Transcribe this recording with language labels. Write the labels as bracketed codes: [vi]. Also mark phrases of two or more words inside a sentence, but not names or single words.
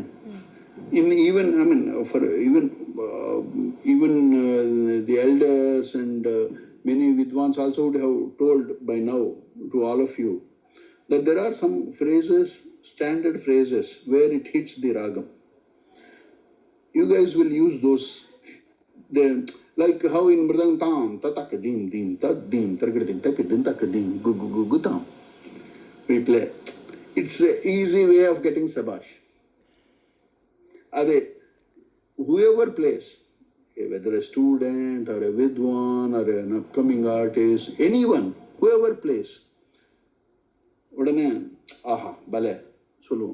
[en] In even the elders and many Vidwans also would have told by now to all of you that there are some phrases, standard phrases, where it hits the ragam. You guys will use those. Like how in Mridang tam, tatak dim dim, tat dim, targadim, tak dim, tak dim, gu gu gu gu tam. We play. It's an easy way of getting sabash. Ade, whoever plays, whether a student or a Vidwan or an upcoming artist, anyone, whoever plays, [kn] udane, aha, bale, [en] solo.